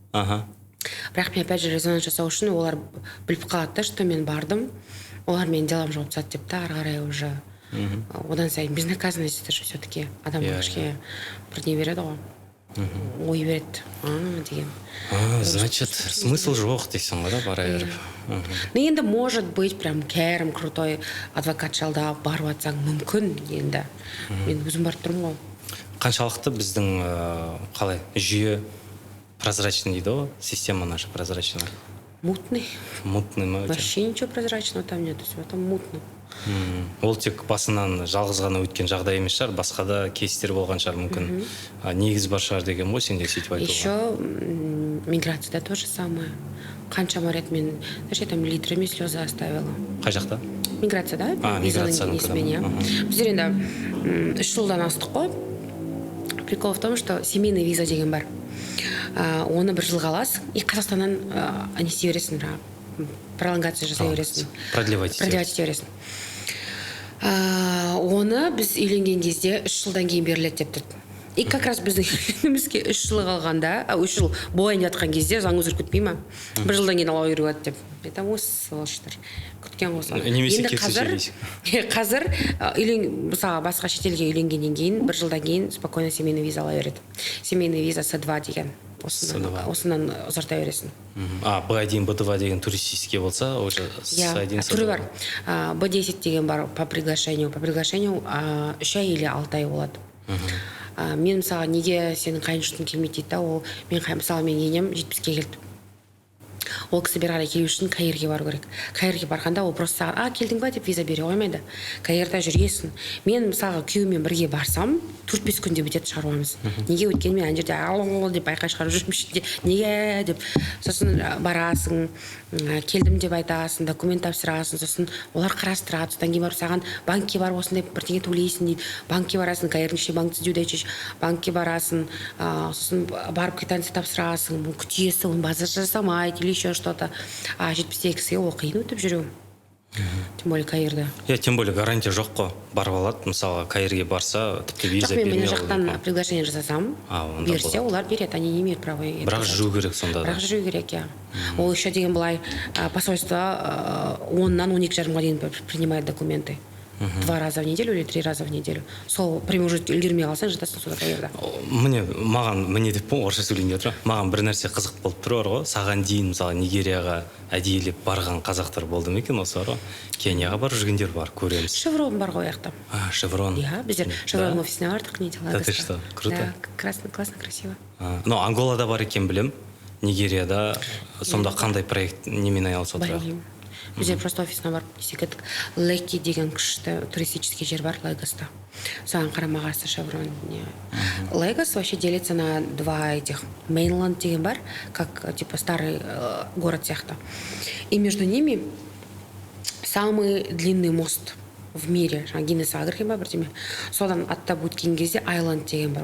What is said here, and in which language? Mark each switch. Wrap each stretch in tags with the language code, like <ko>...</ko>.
<kk>Бірақ мен опять же резонанс жасау үшін олар біліп қалады, что мен бардым. Олар мен делам жауып тастады деп та, ары қарай уже одан сайын безнаказанность</kk> <ru>это же все-таки</ru> <kk>адамға кішкене бір не береді ғой, ой береді деген. Значит, смысл жоқ дейсің ғой да, бара беріп. Ну енді может быть прям кәрім крутой адвокат жалдап барып атсаң мүмкін енді. Мен өзім барып тұрмын ғой. Қаншалықты біздің қалай жүйе прозрачный дейді ғой,</kk> <ru>система наша прозрачная. Мутный. Мутный ма? Вообще ничего прозрачного там нет, все там мутно.</ru> <kk>Ол тек басынан жалғыз ғана өткен жағдай емес шығар, басқа да кейстер болған шығар мүмкін. Негіз бар шығар деген ғой сенде сөйтіп айтуға.</kk> <ru>Еще миграцияда то же самое.</ru> <kk>Қаншама рет мен,</kk> <ru>знаешь, я там литрами слезы оставила.</ru> <kk>Қай жақта? Миграция, да? Миграция. Біздер енді 3 жылдан астық қой.</kk> <ru>Прикол в том, что семейный виза</ru> <kk>деген бар. Оны 1 жылға аласың, и Қазақстаннан не істей бересің, пролонгация жасай бересің.</kk> <ru>Продлевать</ru> <kk>ете бересің. Оны біз үйленген кезде 3 жылдан кейін беріледі деп тұрды.</kk> <ru>И как раз</ru> <kk>біздің үйленгенімізге 3 жыл қалғанда, 3 жыл болайын жатқан кезде заң өзгеріп кетпей ма? 1 жылдан кейін ала беруге деп. Айтам осы сволочтар. Күткен ғой. Немесе қазір мысалға басқа шетелге үйленгеннен кейін 1 жылдан кейін спокойно семейный виза ала береді. Семейный виза С2 деген. Осынан ұзарта бересің. Б1, Б2 деген туристический болса, уже С1, С2. Түрі бар. Б10 деген бар по приглашению. По приглашению 3 ай или 6 ай болады. Мен мысалы неге сенің қайын-жұртың келмейді дейді да, ол мысалы мен енем 70-ке келді. Ол кісі бері қарай келу үшін Каирге бару керек. Каирге барғанда ол просто саған келдің ба деп виза бере қоймайды. Каирда жүресің. Мен мысалға күйеумен бірге барсам 4-5 күнде бітеді шаруамыз. Неге? Өйткені мен ана жерде ал деп айқай шығарып жүрмін ішінде. Неге деп. Сосын барасың, келдім деп айтасың, документ тапсырасың, сосын олар қарастырады. Содан кейін барып саған банкке барып осындай бірдеңе төлейсің дейді. Банкке барасың, Каирдің ішінде банкті жүдейші. Банкке барасың, сосын барып квитанция тапсырасың, күтесің, оны базар жасамайды или еще что-то. 72-кісіге ол қиын өтіп жүру. Тем более Каирда. Тем более гарантия жоқ қой. Барып алады, мысалы Каирге барса, тіпті виза бермей алады. Жоқ, мен жақтан приглашение жасасам, берсе, олар береді,</kk> <ru>они не имеют права.</ru> <kk>Бірақ жүру керек сонда да. Бірақ жүру керек, я. Ол еще деген былай, посольство 10-нан 12,5-ға дейін</kk> <ru>принимает документы. 2 раза в неделю или 3 раза в неделю.</ru> <kk>Сол промежуток үлгермей қалсаң, жатасың суда Каирда. Маған деп орысша сөйлейін деп маған бір нәрсе қызық болып тұр ғой. Саған дейін мысалы Нигерияға әдейілеп барған қазақтар болды ма екен осы ғой? Кенияға барып жүргендер бар, көреміз. Шеврон бар ғой аяқта. Шеврон. Иә, біздер Шеврон офисіне бардық, не дела.</kk> <ru>Да ты что, круто. Да, классно, красиво.</ru> <kk>Но Анголада бар екен білем. Нигерияда сонда қандай проект немен айналысып отырады? Біздер просто офисына барып десек едік. Лекки деген күшті туристический жер бар Легоста. Соған қарама-қарсы Шеврон.</kk> <ru>Легос вообще делится на 2 этих.</ru> <kk>Мейнланд деген бар,</kk> <ru>как типа старый город сияқты. И между ними самый длинный мост в мире.</ru> <kk>Гиннес Агрхем бар бірдеме. Содан аттап өткен кезде Айланд деген бар.</kk>